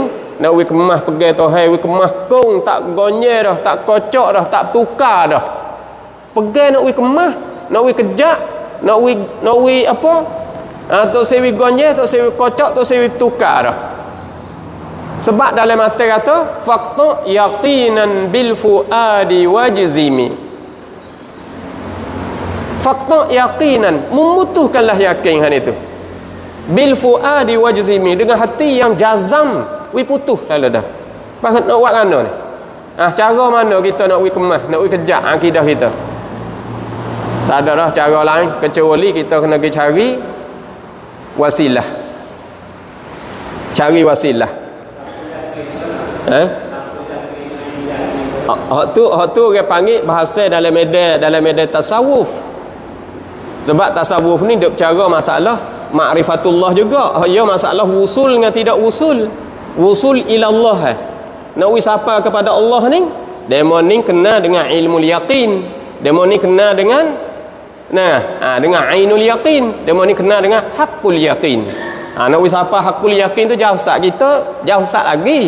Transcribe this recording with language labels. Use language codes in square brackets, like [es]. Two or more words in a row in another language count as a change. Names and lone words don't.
[mfa] Nak wi kemah pergi Tuhan, wi kemah kong tak gonye dah, tak kocok dah, tak tukar dah. Pergi nak wi kemah, nak wi kejak, nak wi apa? Tu sewi gonye, tu sewi kocok, tu sewi tukar dah. Sebab dalam mata kata [ar] فقط يقينا بالفؤاد والجزم. [mfa] Fakta yaqinan, memutuhkanlah yakin hal itu. [ar] بالفؤاد والجزم, [mfa] dengan hati yang jazam, wi putuh lalu dah. Pasal nak buat mana ni? Cara mana kita nak wi kemah, nak wi kejak akidah kita? Tak ada dah cara lain kecuali kita kena pergi cari wasilah. Cari wasilah. Hak tu orang panggil bahasa dalam medan tasawuf. Sebab tasawuf ni duk cara masalah ma'rifatullah juga. Ya masalah wusul dengan tidak wusul. [ar] وصول إلى الله. [mfa] Nak wi siapa kepada Allah ni? Demo ni kena dengan ilmu yaqin. Demo ni kena dengan dengan [ar] عين اليقين. [mfa] Demo ni kena dengan [ar] حق اليقين. [mfa] Nak wi siapa [ar] حق اليقين [mfa] tu jauh sat kita, jauh sat lagi.